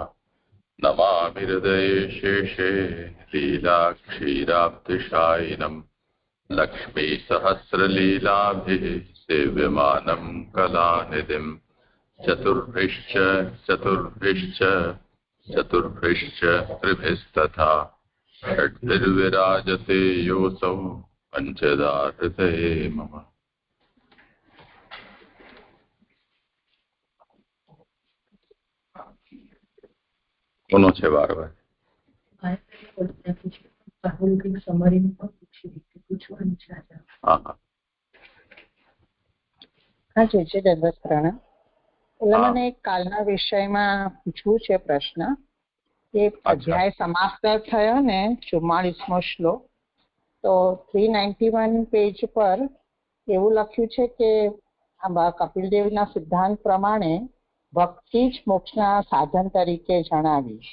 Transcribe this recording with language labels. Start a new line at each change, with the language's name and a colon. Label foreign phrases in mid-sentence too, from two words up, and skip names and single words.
Sanskrit: नमामि हृदये शेषे लीलाक्षीराब्धिशायिनम् लक्ष्मीसहस्रलीलाभिः सेव्यमानं कलानिधिम् चतुर्भिश्च त्रिभिस्तथा षड्भिर्विराजते योऽसौ पञ्चदा हृदये मम।
Gujarati: કોનો છે વારવાર? મને કાલના વિષયમાં પૂછવું છે પ્રશ્ન કે અધ્યાય સમાપ્ત થયો ને 44મો શ્લોક, તો 391 પેજ પર એવું લખ્યું છે કે કપિલદેવના સિદ્ધાંત પ્રમાણે ભક્તિ જ મોક્ષના સાધન તરીકે જણાવીશ.